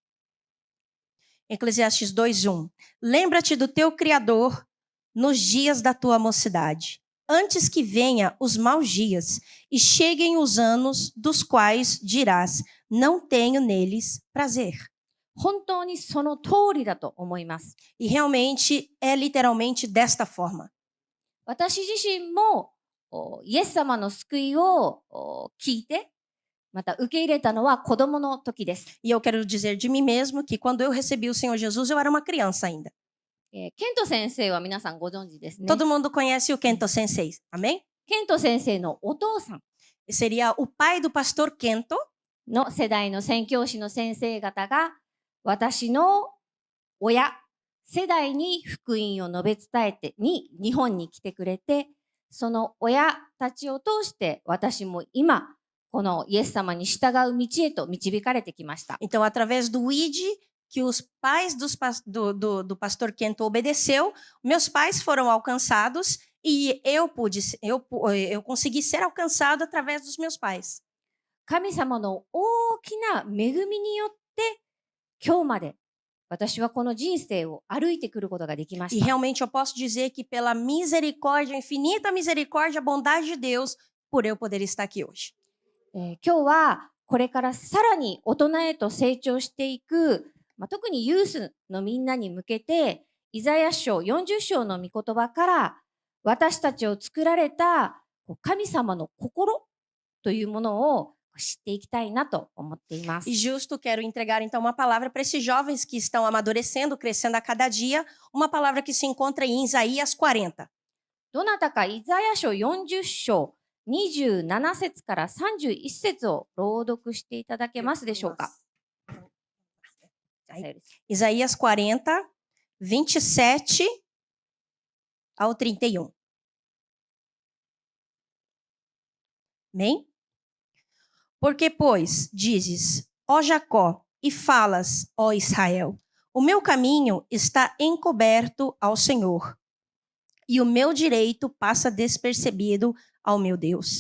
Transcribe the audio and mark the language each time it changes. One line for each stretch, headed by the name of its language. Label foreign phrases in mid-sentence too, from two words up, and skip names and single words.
Portuguese: Eclesiastes 2:1. Lembra-te do teu Criador nos dias da tua mocidade, antes que venha os maus dias e cheguem os anos dos quais dirás, não tenho neles prazer.
Japanese: 本当にその通りだと思います。
Portuguese: E realmente é literalmente desta forma.
Japanese: 私自身もイエス様の救いを聞いて、また受け入れたのは子供の時です。
Portuguese: E eu quero dizer de mim mesmo que quando eu recebi o Senhor Jesus, eu era uma criança ainda.
Japanese: ケント先生は皆さんご存知ですね。
Portuguese: Todo mundo conhece o Kento Sensei, amém?
Japanese: ケント先生のお父さん
Portuguese: Seria o pai do pastor Kento,
Japanese: の世代の宣教師の先生方が、私の親世代に福音を述べ伝えて日本に来てくれて、その親たちを通して私も今このイエス様に従う道へと導かれてきました。
Portuguese: então através do ID que os pais do pastor Kento obedeceu, meus pais foram alcançados e eu consegui ser alcançado através dos meus pais.
Japanese: 神様の大きな恵みによって今日まで私はこの人生を歩いてくることができま
Portuguese: E
Japanese: した。
Portuguese: realmente eu posso dizer que pela misericórdia, infinita misericórdia, a bondade de Deus, por eu poder estar aqui hoje.
Japanese: 今日はこれからさらに大人へと成長していく、特にユースのみんなに向けてイザヤ書40章の御言葉から私たちを作られた神様の心というものを知っていきたいなと思っています。
Portuguese: E justo quero entregar então uma palavra para esses jovens que estão amadurecendo, crescendo a cada dia, uma palavra que se encontra em Isaías 40.
Japanese: どなたかイザヤ書40章27節から31節を朗読していただけますでしょうか。
Portuguese: Isaías 40, 27 ao 31. Amém? Porque, pois, dizes, ó Jacó, e falas, ó Israel, o meu caminho está encoberto ao Senhor, e o meu direito passa despercebido ao meu Deus.